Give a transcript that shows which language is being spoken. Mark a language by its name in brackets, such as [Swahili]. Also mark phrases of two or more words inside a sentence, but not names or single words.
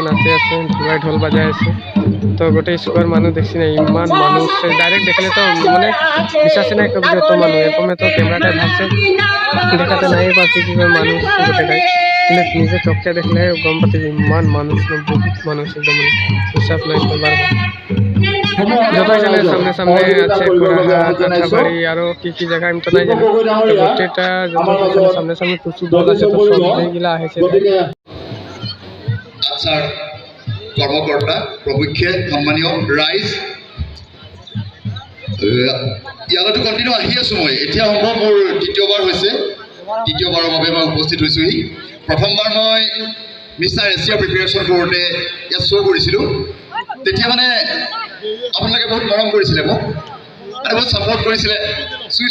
[Bangla] নাচে আছে ঢোল ঢোল বাজায় আছে তো গোটাই স্কোয়ার মানুষ দেখছি না ইমান মানুষ ডাইরেক্ট দেখলে তো মানে বিশ্বাস নাই করবে যত মানুষ এরকমে তো ক্যামেরাটা ভাবছে দেখাতে নাই পারছি কি মানুষ গোটাই কিন্তু নিজে চোখে দেখলে গম পাতে যে ইমান মানুষ বহুত মানুষ একদম হিসাব নাই করবার যতই জানে সামনে সামনে আছে কোরাহাট কাঠাবাড়ি আরো কি জায়গা আমি তো নাই জানি গোটেটা যত সামনে সামনে টুসু দল আছে তো সব এইগুলা আছে [Assamese] আচ্ছা কর্মকর্তা প্রমুখ্যে সম্মানীয় রাইজ ইয়াতে কন্টিনিউ আহি আছো মই এতিয়া সম্ভৱ মোৰ দ্বিতীয়বাৰ হৈছে দ্বিতীয়বাৰৰ বাবে মই উপস্থিত হৈছোহি প্ৰথমবাৰ মই মিষ্টাৰ এছিয়া প্ৰিপাৰেশ্যন কৰোঁতে ইয়াত শ্ব' কৰিছিলোঁ তেতিয়া মানে আপোনালোকে বহুত মৰম কৰিছিলে মোক আৰু বহুত ছাপোৰ্ট কৰিছিলে চুই